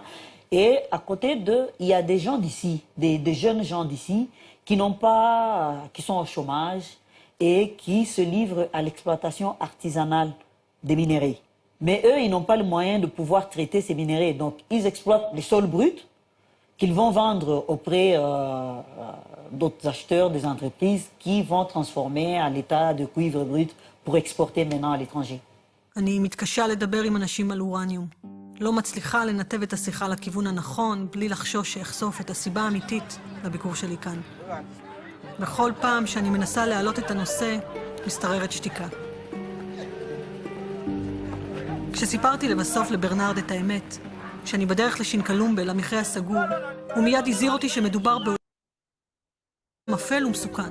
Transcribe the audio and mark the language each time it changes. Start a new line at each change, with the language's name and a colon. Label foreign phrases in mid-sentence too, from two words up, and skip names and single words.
French: Et à côté d'eux, il y a des gens d'ici, des jeunes gens d'ici qui sont au chômage et qui se livrent à l'exploitation artisanale des minéraux. Mais eux, ils n'ont pas le moyen de pouvoir traiter ces minéraux. Donc, ils exploitent les sols bruts qu'ils vont vendre auprès d'autres acheteurs, des entreprises qui vont transformer à l'état de cuivre brut pour exporter maintenant à l'étranger.
Hebrew: אני מתקשה לדבר עם אנשים על אורניום. לא מצליחה לנתב את השיחה לכיוון הנכון, בלי לחשוש שאחשוף את הסיבה האמיתית לביקור שלי כאן. בכל פעם שאני מנסה להעלות את הנושא, מסתררת שתיקה. כשסיפרתי לבסוף לברנרד את האמת, כשאני בדרך לשינקלומבה, למכרה הסגור, הוא מיד הזהיר אותי שמדובר בעולם אפל ומסוכן.